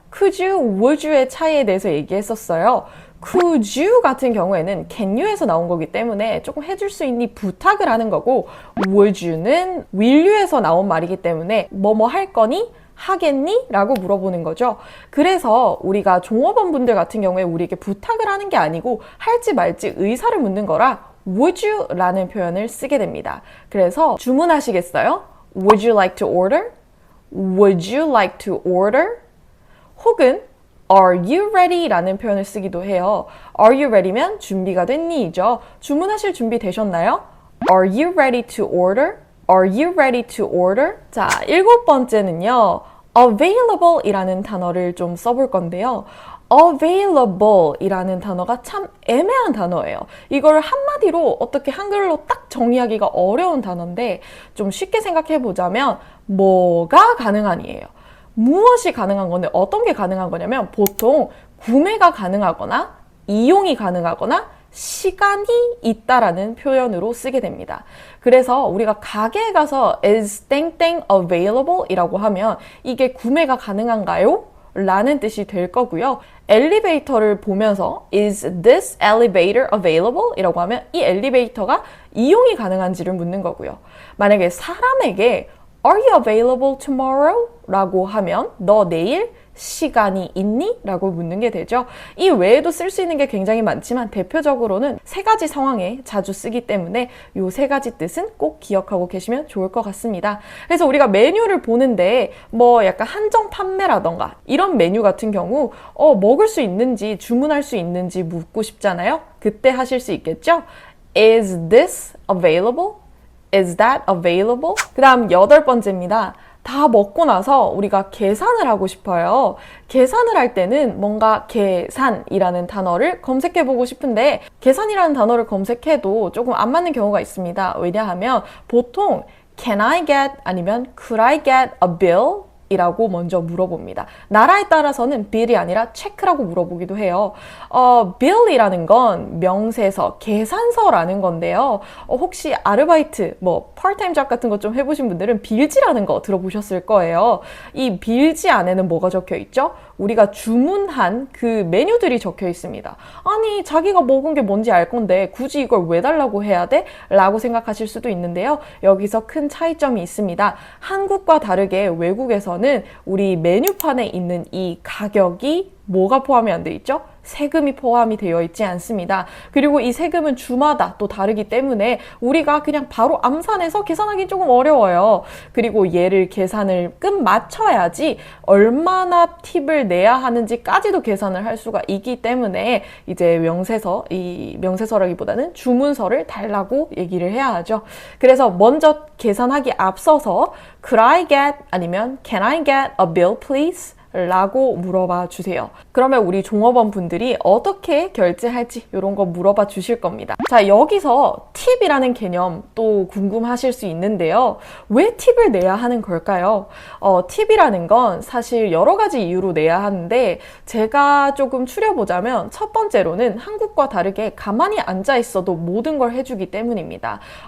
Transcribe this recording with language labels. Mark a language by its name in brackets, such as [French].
[Korean] could you, would you의 차이에 대해서 얘기했었어요. could you 같은 경우에는 can you에서 나온 거기 때문에 조금 해줄 수 있니 부탁을 하는 거고 would you는 will you에서 나온 말이기 때문에 뭐뭐 할 거니? 하겠니? 라고 물어보는 거죠. 그래서 우리가 종업원분들 같은 경우에 우리에게 부탁을 하는 게 아니고 할지 말지 의사를 묻는 거라 would you 라는 표현을 쓰게 됩니다. 그래서 주문하시겠어요? [English] Would you like to order? Would you like to order? [Korean] 혹은 [English] Are you ready? [Korean] 라는 표현을 쓰기도 해요. Are you ready면 준비가 됐니?죠. 주문하실 준비 되셨나요? [English] Are you ready to order? Are you ready to order? [Korean] 자, 일곱 번째는요. available 이라는 단어를 좀 써볼 건데요. available 이라는 단어가 참 애매한 단어예요. 이걸 한마디로 어떻게 한글로 딱 정의하기가 어려운 단어인데 좀 쉽게 생각해 보자면 뭐가 가능한이에요. 무엇이 가능한 건데 어떤 게 가능한 거냐면 보통 구매가 가능하거나 이용이 가능하거나 시간이 있다라는 표현으로 쓰게 됩니다. 그래서 우리가 가게에 가서 is 땡땡 available 이라고 하면 이게 구매가 가능한가요? 라는 뜻이 될 거고요. 엘리베이터를 보면서 [English] is this elevator available? [Korean] 이라고 하면 이 엘리베이터가 이용이 가능한지를 묻는 거고요. 만약에 사람에게 [English] Are you available tomorrow? [Korean] 라고 하면 너 내일 시간이 있니? 라고 묻는 게 되죠. 이 외에도 쓸 수 있는 게 굉장히 많지만 대표적으로는 세 가지 상황에 자주 쓰기 때문에 이 세 가지 뜻은 꼭 기억하고 계시면 좋을 것 같습니다. 그래서 우리가 메뉴를 보는데 약간 한정 판매라던가 이런 메뉴 같은 경우 먹을 수 있는지 주문할 수 있는지 묻고 싶잖아요. 그때 하실 수 있겠죠? [English] Is this available? Is that available? [Korean] 그 다음 여덟 번째입니다. 다 먹고 나서 우리가 계산을 하고 싶어요. 계산을 할 때는 뭔가 계산이라는 단어를 검색해보고 싶은데 계산이라는 단어를 검색해도 조금 안 맞는 경우가 있습니다. 왜냐하면 보통 [English] Can I get [Korean] 아니면 [English] Could I get a bill? [Korean] 이라고 먼저 물어봅니다. 나라에 따라서는 bill이 아니라 check라고 물어보기도 해요. bill이라는 건 명세서, 계산서라는 건데요. 혹시 아르바이트, 파트타임 잡 같은 거 좀 해보신 분들은 빌지라는 거 들어보셨을 거예요. 이 빌지 안에는 뭐가 적혀 있죠? 우리가 주문한 그 메뉴들이 적혀 있습니다. 아니, 자기가 먹은 게 뭔지 알 건데 굳이 이걸 왜 달라고 해야 돼? 라고 생각하실 수도 있는데요. 여기서 큰 차이점이 있습니다. 한국과 다르게 외국에서는 우리 메뉴판에 있는 이 가격이 뭐가 포함이 안 돼 있죠? 세금이 포함이 되어 있지 않습니다. 그리고 이 세금은 주마다 또 다르기 때문에 우리가 그냥 바로 암산해서 계산하기 조금 어려워요. 그리고 얘를 계산을 끝 맞춰야지 얼마나 팁을 내야 하는지까지도 계산을 할 수가 있기 때문에 이제 명세서라기보다는 주문서를 달라고 얘기를 해야 하죠. 그래서 먼저 계산하기 앞서서 [English] Could I get [Korean] 아니면 [English] Can I get a bill please? [Korean] 라고 물어봐 주세요. 그러면 우리 종업원 분들이 어떻게 결제할지 이런 거 물어봐 주실 겁니다. 자, 여기서 팁이라는 개념 또 궁금하실 수 있는데요. 왜 팁을 내야 하는 걸까요? 팁이라는 건 사실 여러 가지 이유로 내야 하는데 제가 조금 추려보자면 첫 번째로는 한국과 다르게 가만히 앉아 있어도 모든 걸 해주기 때문입니다.